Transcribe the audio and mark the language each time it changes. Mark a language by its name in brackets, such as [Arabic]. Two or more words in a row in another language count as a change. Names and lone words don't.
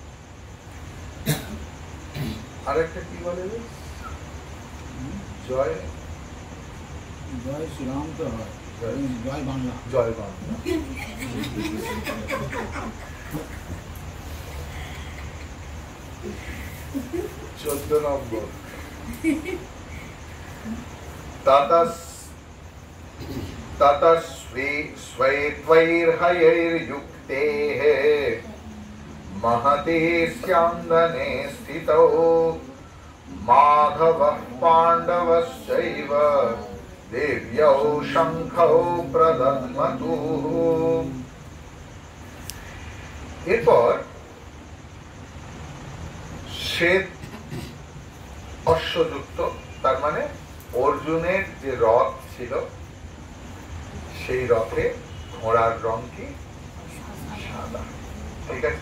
[Bangla] আরেকটা কি বলে জয় জয় শ্রীরাম তো হয়, জয় বাংলা, জয় বাংলা। 14 নম্বর [Sanskrit] ततस्वैर्हयैर्युक्तेः महते स्यन्दने स्थितौ माधवः पाण्डवश्चैव देव्यौ शङ्खौ प्रदध्मतुः। [Bangla] এরপর শ্বেত অশ্বযুক্ত, তার মানে অর্জুনের যে রথ ছিল সেই রথে ঘোড়ার রং কি সাদা, ঠিক আছে।